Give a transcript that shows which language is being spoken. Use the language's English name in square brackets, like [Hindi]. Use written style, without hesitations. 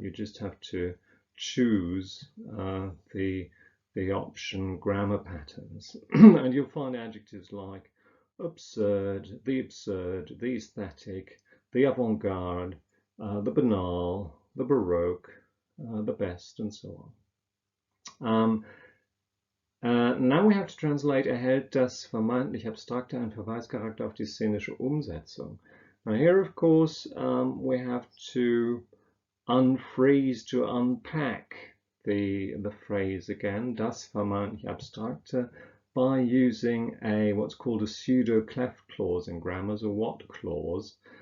[English] You just have to choose the option grammar patterns, and you'll find adjectives like absurd, the aesthetic, the avant-garde, the banal, the baroque, the best, and so on. Now we have to translate, [German] erhält das vermeintlich Abstrakte einen Verweischarakter auf die szenische Umsetzung. [English] Now here, of course, we have to unfreeze, to unpack the phrase again, [German] das vermeintlich Abstrakte, [English] by using what's called a pseudo-cleft clause in grammars, a what clause.